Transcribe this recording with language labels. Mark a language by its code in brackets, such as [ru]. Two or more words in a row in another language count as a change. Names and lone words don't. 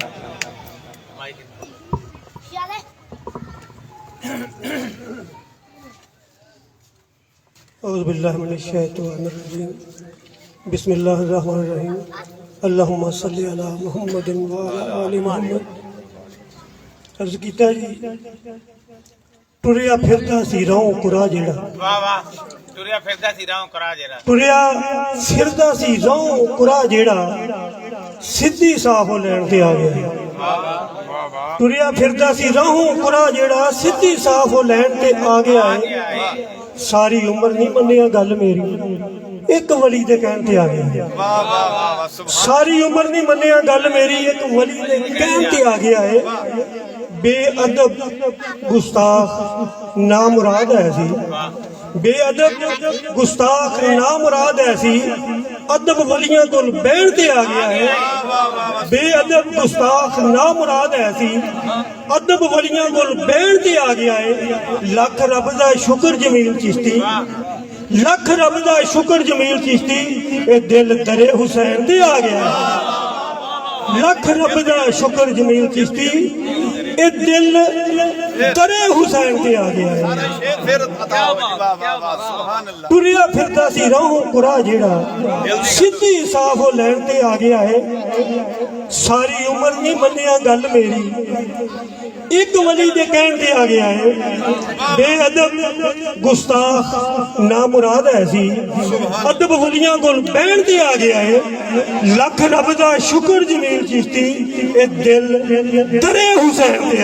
[ar] اعوذ باللہ من الشیطان الرجیم، بسم اللہ الرحمن الرحیم، اللہم صلی علی محمد وعلی آل محمد۔ [pa] عرض کیتا جی ٹریا پھردا سی راہوں قرا جیڑا، واہ واہ، ٹریا پھردا سی راہوں قرا جیڑا، ٹریا پھردا سی راہوں قرا جیڑا سدھی صاف ہو لین تے آ گیا۔ ٹریا پھردا سی راہوں قرا جیڑا سدھی صاف ہو لین تے آ گیا ہے، ساری عمر نہیں منیا گل میری ایک ولی دے کہن تے آ گیا، ساری عمر نہیں منیا گل میری ایک ولی دے کہن تے آ گیا ہے۔ بے ادب گستاخ نامراد ایسی، بے ادب گستاخ نامراد ایسی ادب ولیاں کول بہن تے آ گیا ہے، بے ادب گستاخ نامراد ایسی ادب ولیاں کول بہن تے آ گیا ہے۔ لکھ رب دا شکر جمیل چشتی، لکھ رب دا شکر جمیل چشتی، اے دل درے حسین تے آ گیا ہے۔ لکھ رب دا شکر جمیل چشتی، اے دل درے حسین تے آ گیا ہے [ur] شعر پھر عطا ہو جی واہ واہ واہ سبحان اللہ [pa] ٹریا پھردا سی راہوں قرا جیڑا سدھی صاف ہو لین تے آ گیا ہے ساری عمر نہیں منیا گل میری ایک ولی دے کہن تے آ گیا ہے بے ادب گستاخ نامراد ہے سی ادب ولیاں کول بہن تے آ گیا ہے لکھ رب دا شکر جمیل چشتی اے دل درے حسین تے